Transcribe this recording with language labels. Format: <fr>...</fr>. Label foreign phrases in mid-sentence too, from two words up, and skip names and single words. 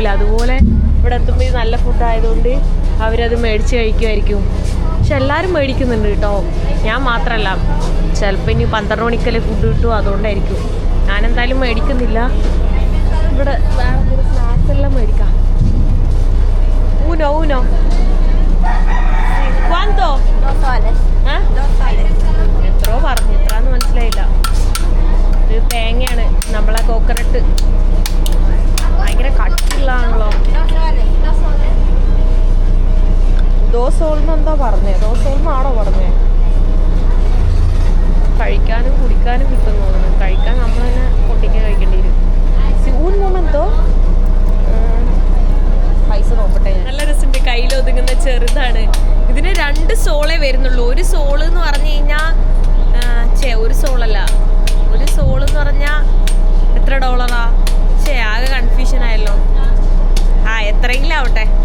<ml>അതുപോലെ ഇവിടെ എത്തുമ്പോൾ ഇത് നല്ല ഫുഡായതുകൊണ്ട് അവരത് മേടിച്ച് കഴിക്കുമായിരിക്കും. പക്ഷെ എല്ലാവരും മേടിക്കുന്നുണ്ട് കേട്ടോ, ഞാൻ മാത്രമല്ല. ചിലപ്പോൾ ഇനി 12 മണിക്കല്ലേ ഫുഡ് കിട്ടുമോ, അതുകൊണ്ടായിരിക്കും. ഞാനെന്തായാലും മേടിക്കുന്നില്ല. ഇവിടെ വേറെ എന്തെങ്കിലും സ്നാക്സ് എല്ലാം മേടിക്കാം.</ml> <es>ഊനോ ¿Cuánto? 2 soles. ¿Ah? 2 soles.</es> <ml>എത്രയോ പറഞ്ഞു, എത്രയാന്ന് മനസ്സിലായില്ല. കോക്കനട്ട് ഭയങ്കര കട്ടിയുള്ളതാണല്ലോ. ദോസോൾന്നെന്താ പറഞ്ഞേ? ദോസോൾന്നാണോ പറഞ്ഞേ? കഴിക്കാനും കുടിക്കാനും കിട്ടുന്നു തോന്നുന്നു. കഴിക്കാൻ നമ്മൾ തന്നെ പൊട്ടിക്ക് കഴിക്കേണ്ടി വരും.</ml> <es>un momento</es> <ml>പൈസ നോക്കട്ടെ. നല്ല രസമുണ്ട്. കയ്യിൽ ഒതുങ്ങുന്ന ചെറുതാണ്. ഇതിന് 2 സോളേ വരുന്നുള്ളൂ. ഒരു സോള് എന്ന് പറഞ്ഞു കഴിഞ്ഞാൽ ഒരു സോളല്ല, ഒരു സോള് എന്ന് പറഞ്ഞാൽ എത്ര ഡോളറാ? ആകെ കൺഫ്യൂഷൻ ആയല്ലോ. എത്രയെങ്കിലും ആവട്ടെ.</ml>